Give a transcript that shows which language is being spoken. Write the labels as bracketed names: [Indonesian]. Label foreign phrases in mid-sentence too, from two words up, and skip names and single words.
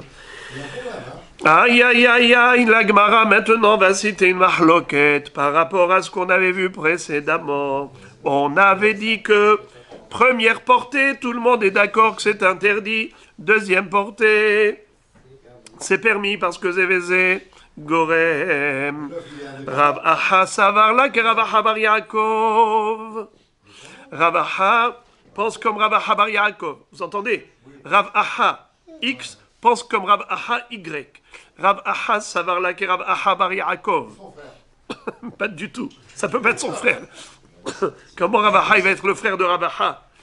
[French] Aïe aïe aïe aïe, la Gemara maintenant va citer une mahloket par rapport à ce qu'on avait vu précédemment. On avait dit que première portée, tout le monde est d'accord que c'est interdit. Deuxième portée, c'est permis parce que [Hebrew] זה וזה גורם. [Aramaic] רב אחא סבר לה רב אחא בר יעקב. [French] Rav Aha pense comme Rav Aha bar Yaakov. Vous entendez? Rav Aha X pense comme Rav Aha Y. [Aramaic] רב אחא סבר לה רב אחא בר יעקב. [French] Pas du tout. Ça peut pas être son frère. Comment Rav Aha il va être le frère de Rav Aha?